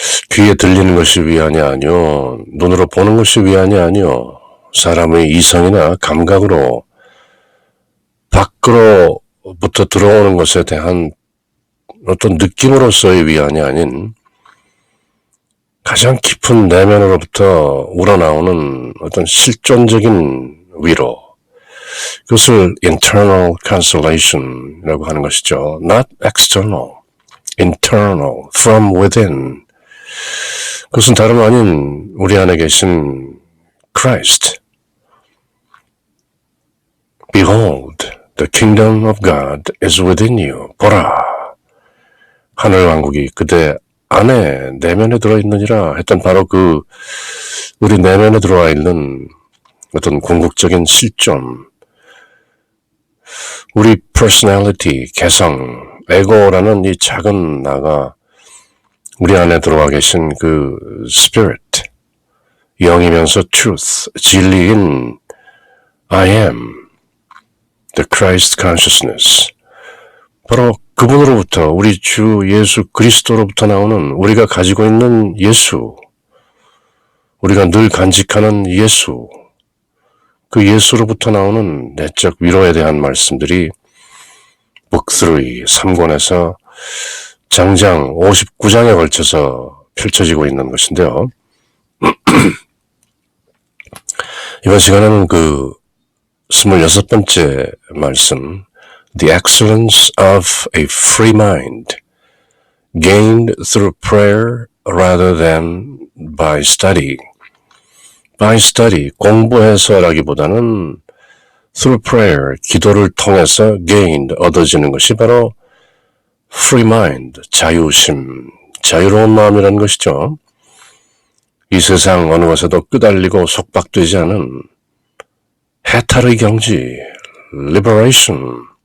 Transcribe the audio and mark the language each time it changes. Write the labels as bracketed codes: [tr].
[ko] 귀에 들리는 것이 위안이 아니요, 눈으로 보는 것이 위안이 아니요, 사람의 이성이나 감각으로 밖으로부터 들어오는 것에 대한 어떤 느낌으로서의 위안이 아닌 가장 깊은 내면으로부터 우러나오는 어떤 실존적인 위로, 그것을 internal consolation이라고 하는 것이죠. [en] Not external, internal, from within. [ko] 그것은 다름 아닌 우리 안에 계신 Christ. [en] Behold, the kingdom of God is within you. [ko] 보라. 하늘왕국이 그대 안에 내면에 들어있느니라 했던 바로 그 우리 내면에 들어와 있는 어떤 궁극적인 실존, 우리 personality, 개성, 에고라는 이 작은 나가 우리 안에 들어와 계신 그 spirit, 영이면서 truth, 진리인 [en] I am, the Christ consciousness. [ko] 바로 그분으로부터, 우리 주 예수 그리스도로부터 나오는 우리가 가지고 있는 예수, 우리가 늘 간직하는 예수, 그 예수로부터 나오는 내적 위로에 대한 말씀들이 Book 3, 3권에서 장장 59장에 걸쳐서 펼쳐지고 있는 것인데요. 이번 시간에는 그 26번째 말씀, [en] The excellence of a free mind, gained through prayer rather than by study. By study, [ko] 공부해서라기보다는 [en] through prayer, [ko] 기도를 통해서 gained, 얻어지는 것이 바로 free mind, 자유심, 자유로운 마음이라는 것이죠. 이 세상 어느 것에도 끄달리고 속박되지 않은 해탈의 경지, liberation.